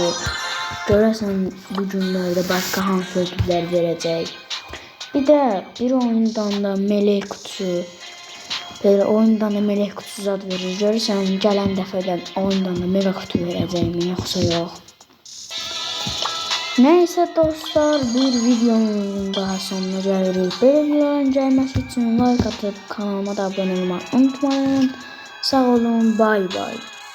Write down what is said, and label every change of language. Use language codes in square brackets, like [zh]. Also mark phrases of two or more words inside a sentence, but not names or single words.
[az] Görəsən bu günlərdə başqa hansı ödüllər verəcək. Bir də bir oyundan da [tr] melek kutusu. [az] Belə oyundan da [tr] melek kutusu [az] zad verir. Görürsən gələn dəfədən oyundan da [tr] mega kutu [az] verəcəyimi yoxsa yox. [tr] Neyse dostlar, bir videonun daha sonuna gelirik. Böyle videoların gelmesi için like atıp kanalıma da abone olmayı unutmayın. Sağ olun, bay bay.